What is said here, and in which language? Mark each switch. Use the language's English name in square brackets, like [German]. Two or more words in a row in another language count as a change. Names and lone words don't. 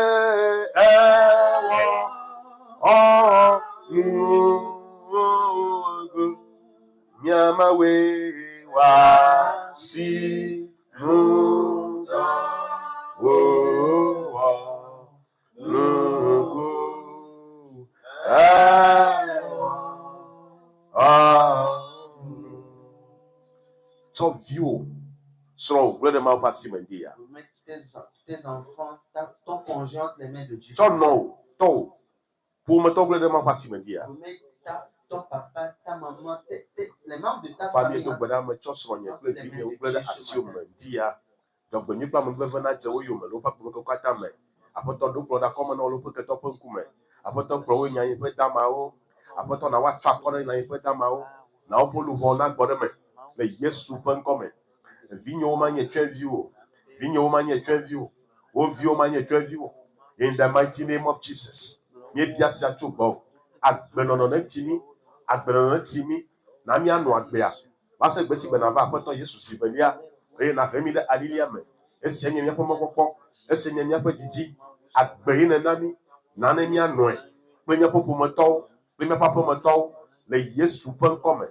[Ewe] ewɔ ɔnu miamawe wasi nudɔ wowɔ nuku ewɔ ɔnu. Tɔviwo srɔ̃ kple ɖe Mawu ƒe asime dzi ya. [French] Tes enfants, ton conjoint entre les mains de Dieu. [Ewe] Tɔnɔwo, tɔwo, ƒometɔ kple ɖe Mawu ƒe asime dzi ya. [French] Ton papa, ta maman, les membres de ta famille. famille. [Ewe] Do gbe ɖa me tsɔ srɔ̃nye kple vinyewo kple ɖe asiwo me dzi ya. Dzɔgbenyui kple amenuveve nadze wo yome le woƒe agbemeŋkekewo katã me. Aƒetɔ ɖo kplɔ ɖe akɔme na wo le woƒe ketɔ ƒe ŋkume. Aƒetɔ kplɔ wo yi nyanyiƒe damawo. Aƒetɔ na woatsɔ akɔ ɖe nyanyiƒe damawo. Na woƒe luʋɔwo nagbɔ ɖe me le Yesu ƒe ŋkɔ me. Vinyewo manye tsyɔ̃eviwo, vinyewo manye tsyɔ̃eviwo, wo viwo manye tsyɔ̃eviwo. [English] In the mighty name of Jesus. [Ewe] Míebia sia tso gbɔwò. Agbenɔnɔ neti mí, agbenɔnɔ neti mí, na míanɔ agbea. Va se gbe si gbe nava Aƒetɔ Yesu si velia, eye nàhe mí ɖe alilia me. Esia nye míaƒe mɔkpɔkpɔ, esia nye míaƒe didi. Agbe yi nèna mí, na ne míanɔe kple míaƒe ƒometɔwo, kple míaƒe aƒemetɔwo le Yesu ƒe ŋkɔ me.